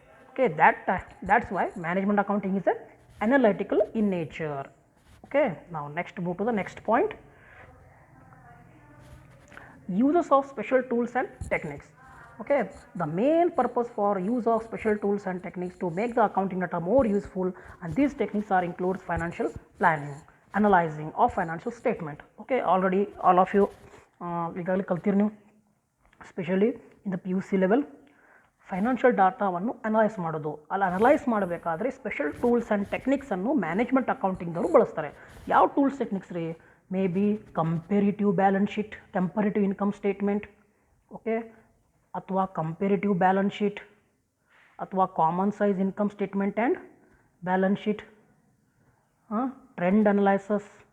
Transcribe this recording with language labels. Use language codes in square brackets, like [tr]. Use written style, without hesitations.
[en] Okay, that's why management accounting is a analytical in nature. Okay, ನಾವು next move to the next point, uses of special tools and techniques. Okay, the main purpose for use of special tools and techniques to make the accounting data more useful, and these techniques are includes financial planning, analyzing of financial statement. Okay, already all of you [kn] ಈಗಾಗಲೇ ಕಲ್ತಿರಿ ನೀವು, [en] Specially in the PUC level financial ಡಾಟಾವನ್ನು analyse ಮಾಡೋದು. [kn] ಅಲ್ಲಿ analyse ಮಾಡಬೇಕಾದ್ರೆ special tools and ಟೆಕ್ನಿಕ್ಸನ್ನು management ಅಕೌಂಟಿಂಗ್ದವರು ಬಳಸ್ತಾರೆ. ಯಾವ tools techniques ರೀ? [en] May be comparative balance sheet, comparative income statement, okay, ಅಥವಾ comparative balance sheet, ಅಥವಾ common size income statement and balance sheet, trend analyses.